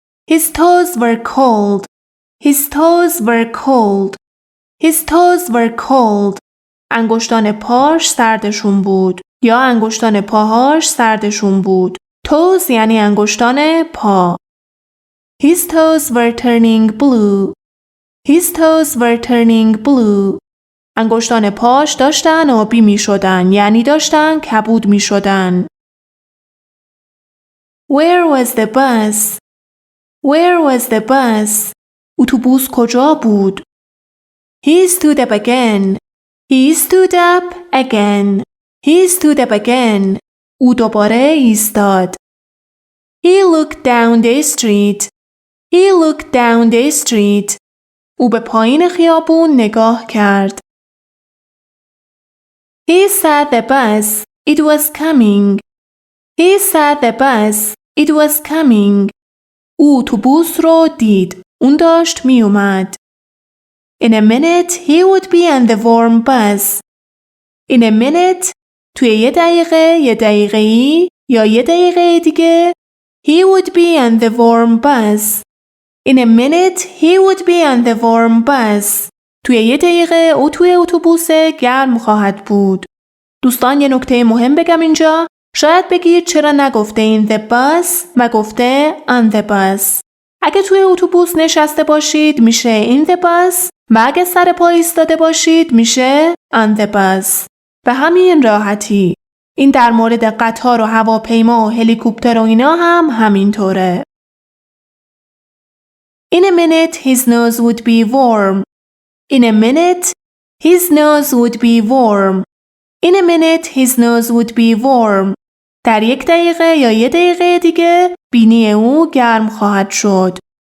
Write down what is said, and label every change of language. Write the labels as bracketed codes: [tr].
[en] His toes were cold. His toes were cold. His toes were cold. [fa] انگشتان پاش سردشون بود یا انگشتان پاهاش سردشون بود. toes یعنی انگشتان پا. [en] His toes were turning blue. His toes were turning blue. [fa] انگشتان پاش داشتن آبی می شدن یعنی داشتن کبود می شدن. [en] Where was the bus? Where was the bus? [fa] اتوبوس کجا بود؟ [en] He stood up again. He stood up again. He stood up again. [fa] او دوباره ایستاد. [en] He looked down the street. He looked down the street. [fa] او به پایین خیابون نگاه کرد. [en] He saw the bus. It was coming. He saw the bus. It was coming. [fa] او اتوبوس رو دید. اون داشت می اومد. [en] In a minute he would be on the warm bus. In a minute [fa] توی یه دقیقه‌ای یا یه دقیقه دیگه [en] he would be on the warm bus. In a minute he would be on the warm bus. [fa] توی یه دقیقه او توی اتوبوس گرم خواهد بود. دوستان یه نکته مهم بگم اینجا. شاید بگید چرا نگفته این [en] the bus [fa] و گفته [en] on the bus. [fa] اگه توی اتوبوس نشسته باشید میشه [en] in the bus [fa] و اگه سر پا ایستاده باشید میشه [en] on the bus. [fa] به همین راحتی. این در مورد قطار و هواپیما و هلیکوپتر و اینا هم همینطوره. [en] In a minute his nose would be warm. In a minute his nose would be warm. In a minute his nose would be warm. [fa] در یک دقیقه یا یه دقیقه دیگه بینی او گرم خواهد شد.